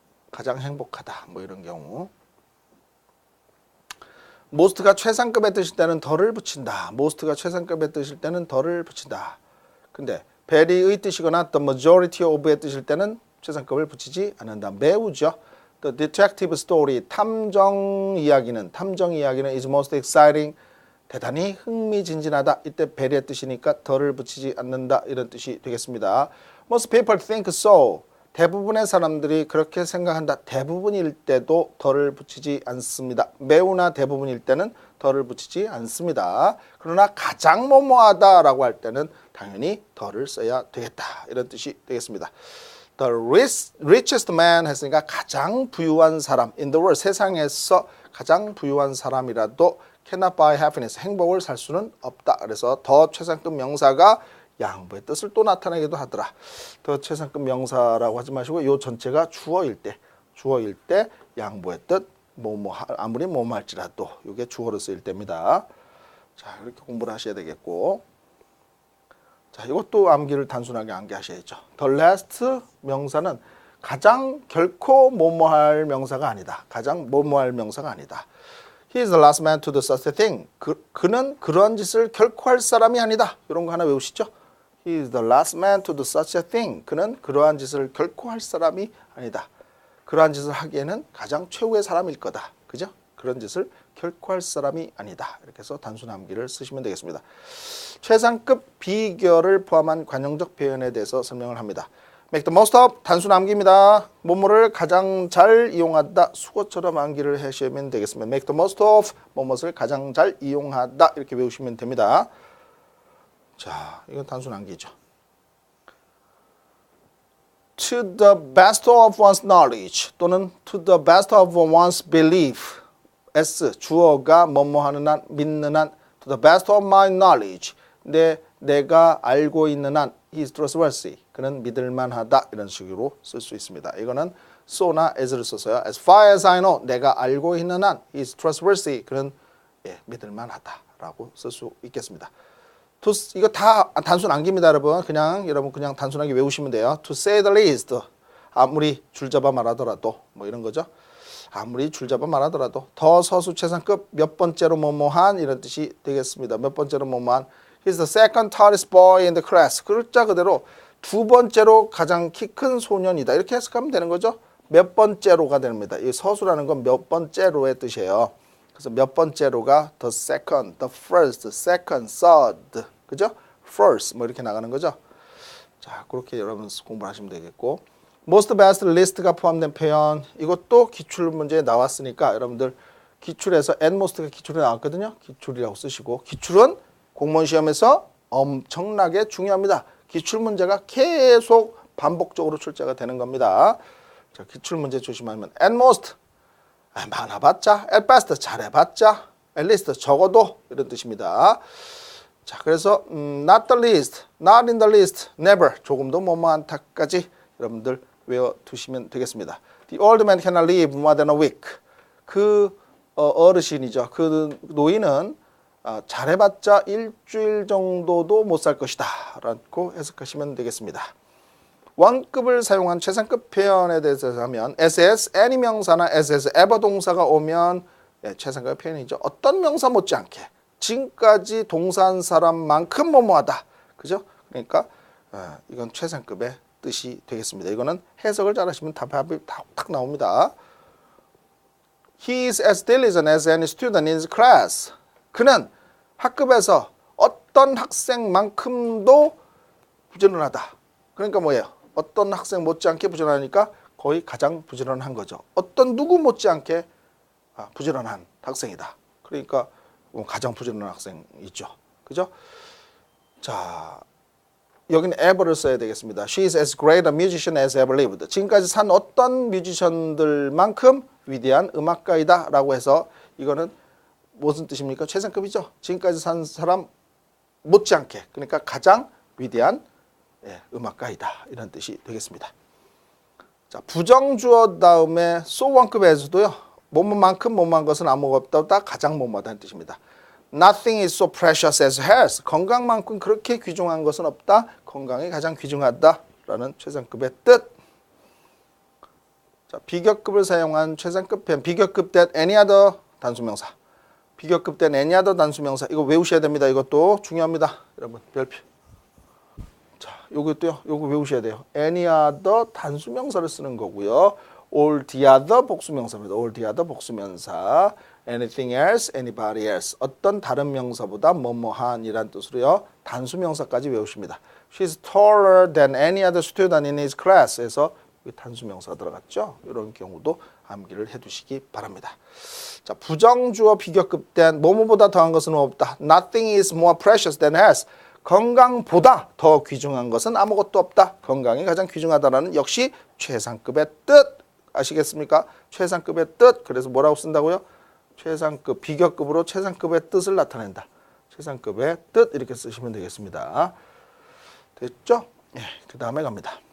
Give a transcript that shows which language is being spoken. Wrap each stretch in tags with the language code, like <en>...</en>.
<ko>가장 행복하다 뭐 이런 경우. most가 최상급에 뜨실 때는 더를 붙인다. most가 최상급에 뜨실 때는 더를 붙인다. 근데 very의 뜻이거나 the majority of에 뜨실 때는 최상급을 붙이지 않는다. 매우죠.</ko> <en>The detective story,</en> <ko>탐정 이야기는</ko> <en>is most exciting,</en> <ko>대단히 흥미진진하다. 이때 very의 뜻이니까 더를 붙이지 않는다. 이런 뜻이 되겠습니다.</ko> <en>Most people think so.</en> <ko>대부분의 사람들이 그렇게 생각한다. 대부분일 때도 더를 붙이지 않습니다. 매우나 대부분일 때는 더를 붙이지 않습니다. 그러나 가장 뭐뭐하다 라고 할 때는 당연히 더를 써야 되겠다. 이런 뜻이 되겠습니다.</ko> <en>The richest man</en> <ko>했으니까 가장 부유한 사람</ko> <en>in the world</en> <ko>세상에서 가장 부유한 사람이라도</ko> <en>cannot buy happiness</en> <ko>행복을 살 수는 없다. 그래서 더 최상급 명사가 양보의 뜻을 또 나타내기도 하더라. 더 최상급 명사라고 하지 마시고 요 전체가 주어일 때 양보의 뜻 뭐뭐 아무리 뭐뭐 할지라도 이게 주어로 쓰일 때입니다. 자, 이렇게 공부를 하셔야 되겠고. 자, 이것도 암기를 단순하게 암기하셔야죠. The last 명사는 가장 결코 뭐뭐할 명사가 아니다. 가장 뭐뭐할 명사가 아니다.</ko> <en>He is the last man to do such a thing.</en> <ko>그는 그러한 짓을 결코 할 사람이 아니다. 이런 거 하나 외우시죠.</ko> <en>He is the last man to do such a thing.</en> <ko>그는 그러한 짓을 결코 할 사람이 아니다. 그러한 짓을 하기에는 가장 최후의 사람일 거다. 그죠? 그런 짓을 결코 할 사람이 아니다. 이렇게 해서 단순 암기를 쓰시면 되겠습니다. 최상급 비결을 포함한 관용적 표현에 대해서 설명을 합니다.</ko> <en>Make the most of</en> <ko>단순 암기입니다. 뭐뭐를 가장 잘 이용하다. 수거처럼 암기를 하시면 되겠습니다.</ko> <en>Make the most of</en> <ko>뭐뭐를 가장 잘 이용하다. 이렇게 외우시면 됩니다. 자, 이건 단순 암기죠.</ko> <en>To the best of one's knowledge 또는 to the best of one's belief.</en> <ko>S, 주어가 뭐뭐 하는 한, 믿는 한</ko> <en>to the best of my knowledge.</en> <ko>내가 알고 있는 한</ko> <en>he is trustworthy.</en> <ko>그는 믿을만하다. 이런 식으로 쓸 수 있습니다. 이거는 so나 as를 써서요.</ko> <en>As far as I know,</en> <ko>내가 알고 있는 한</ko> <en>he is trustworthy.</en> <ko>그는 믿을만하다라고 쓸 수 있겠습니다. 이거 다 단순 암기입니다, 여러분. 여러분 그냥 단순하게 외우시면 돼요.</ko> <en>To say the least.</en> <ko>아무리 줄잡아 말하더라도 뭐 이런 거죠. 아무리 줄잡아 말하더라도 더 서수 최상급 몇 번째로 뭐뭐한 이런 뜻이 되겠습니다. 몇 번째로 뭐뭐한</ko> <en>He's the second tallest boy in the class.</en> <ko>글자 그대로 두 번째로 가장 키 큰 소년이다. 이렇게 해석하면 되는 거죠. 몇 번째로가 됩니다. 이 서수라는 건 몇 번째로의 뜻이에요. 그래서 몇 번째로가</ko> <en>the second, the first, second, third.</en> <ko>그죠? first 뭐 이렇게 나가는 거죠. 자, 그렇게 여러분 공부하시면 되겠고. most, best, least가 포함된 표현. 이것도 기출 문제에 나왔으니까 여러분들 기출에서 and most가 기출에 나왔거든요. 기출이라고 쓰시고. 기출은 공무원 시험에서 엄청나게 중요합니다. 기출 문제가 계속 반복적으로 출제가 되는 겁니다. 자, 기출 문제 조심하면 at most 많아봤자, at best 잘해봤자, at least 적어도 이런 뜻입니다. 자, 그래서 not the least, not in the least, never 조금도 뭐뭐한다까지 여러분들 외워두시면 되겠습니다.</ko> <en>The old man cannot live more than a week.</en> <ko>그 어르신이죠. 그 노인은 잘해봤자 일주일 정도도 못 살 것이다 라고 해석하시면 되겠습니다. 원급을 사용한 최상급 표현에 대해서 하면 SS, any 명사나 SS, ever 동사가 오면 최상급 표현이죠. 어떤 명사 못지않게 지금까지 동사한 사람만큼 뭐뭐하다. 그죠? 그러니까 이건 최상급의 뜻이 되겠습니다. 이거는 해석을 잘하시면 답이 딱 나옵니다.</ko> <en>He is as diligent as any student in his class.</en> <ko>그는 학급에서 어떤 학생만큼도 부지런하다. 그러니까 뭐예요? 어떤 학생 못지않게 부지런하니까 거의 가장 부지런한 거죠. 어떤 누구 못지않게 부지런한 학생이다. 그러니까 가장 부지런한 학생이죠. 그죠? 자, 여기는 ever를 써야 되겠습니다.</ko> <en>She is as great a musician as ever lived.</en> <ko>지금까지 산 어떤 뮤지션들만큼 위대한 음악가이다 라고 해서 이거는 무슨 뜻입니까? 최상급이죠. 지금까지 산 사람 못지않게 그러니까 가장 위대한 음악가이다 이런 뜻이 되겠습니다. 자, 부정주어 다음에 so 원급에서도요. 뭐뭐만큼 뭐뭐한 것은 아무것도 없다. 가장 뭐뭐하다는 뜻입니다.</ko> <en>Nothing is so precious as health.</en> <ko>건강만큼 그렇게 귀중한 것은 없다. 건강이 가장 귀중하다라는 최상급의 뜻. 자, 비교급을 사용한 최상급 표현.</ko> <en>비교급 that any other 단수명사. 비교급 that any other 단수명사.</en> <ko>이거 외우셔야 됩니다. 이것도 중요합니다. 여러분 별표. 자, 요것도요. 요거 외우셔야 돼요. any other 단수명사를 쓰는 거고요.</ko> <en>all the other 복수명사입니다. all the other 복수명사. anything else, anybody else.</en> <ko>어떤 다른 명사보다 뭐뭐한이란 뜻으로요. 단수명사까지 외우십니다.</ko> <en>She's taller than any other student in his class.</en> <ko>에서 단수명사가 들어갔죠. 이런 경우도 암기를 해두시기 바랍니다. 자, 부정주어 비교급 된 뭐뭐보다 더한 것은 없다.</ko> <en>Nothing is more precious than health.</en> <ko>건강보다 더 귀중한 것은 아무것도 없다. 건강이 가장 귀중하다라는 역시 최상급의 뜻. 아시겠습니까? 최상급의 뜻. 그래서 뭐라고 쓴다고요? 최상급, 비교급으로 최상급의 뜻을 나타낸다. 최상급의 뜻 이렇게 쓰시면 되겠습니다. 됐죠? 그 다음에 갑니다.</ko>